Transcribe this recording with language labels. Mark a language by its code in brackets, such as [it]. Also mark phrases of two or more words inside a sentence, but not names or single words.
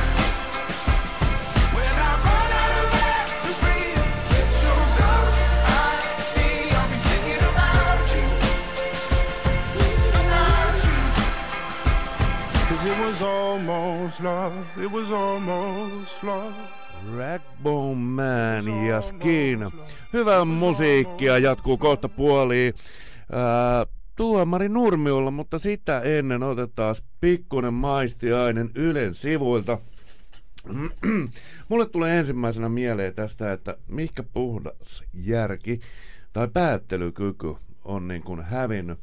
[en] When I run out of air to breathe, it's your ghost I see, I'll be thinking about you. About you. 'Cause it was almost love, it was almost love. [fi] Ragbone Man ja Skin. Hyvää musiikkia jatkuu kohta puoliin Tuomari Nurmiolla, mutta sitä ennen otetaan pikkuinen maistiainen Ylen sivuilta. Mulle tulee ensimmäisenä mieleen tästä, että mihinkä puhdas järki tai päättelykyky on niin kuin hävinnyt.